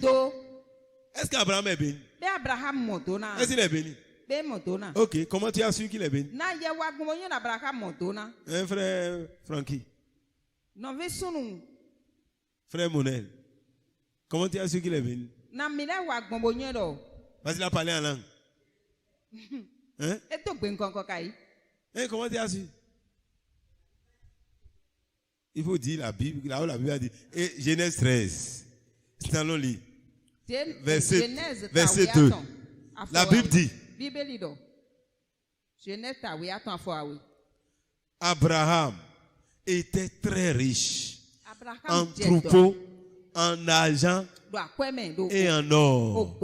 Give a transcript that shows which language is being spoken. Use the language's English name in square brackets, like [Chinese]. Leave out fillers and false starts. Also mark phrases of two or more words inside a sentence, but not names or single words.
[French] Est-ce qu'Abraham est béni? Est-ce qu'il est béni? Ok, comment tu as su qu'il est béni? Un Un frère Francky. Frère Monel, comment tu as su qu'il est venu? [Fon] Na mi le wa gbon bo yen do. [French] Parce qu'il a parlé en langue. Hein? [Fon] E to gbe nkan kan kai. [French] Comment tu as su? Il faut dire la Bible, là où la Bible a dit. Et Genèse 13. C'est dans le lit. Verset 2. La Bible dit. Abraham était très riche en troupeaux, en argent et en or.